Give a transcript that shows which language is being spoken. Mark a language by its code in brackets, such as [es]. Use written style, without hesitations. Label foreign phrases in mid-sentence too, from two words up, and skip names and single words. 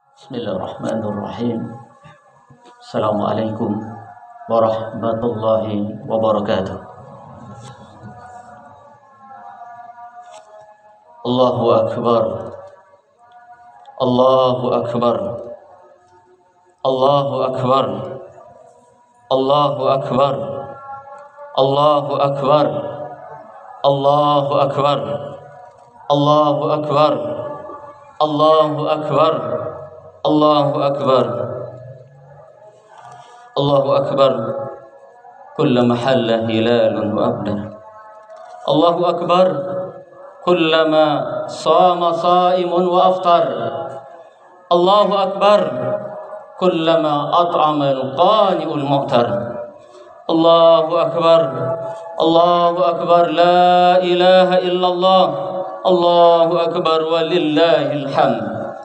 [ar] بسم الله الرحمن الرحيم السلام عليكم ورحمة الله وبركاته. الله أكبر. الله أكبر الله أكبر. الله أكبر الله أكبر. الله أكبر الله أكبر. الله أكبر الله أكبر. الله أكبر. كلما هل هلال وأبدر. الله أكبر كلما صام صائم وأفطر. الله أكبر. كلما أطعم القانع المعتر. الله أكبر الله أكبر. لا إله إلا الله. الله أكبر ولله الحمد.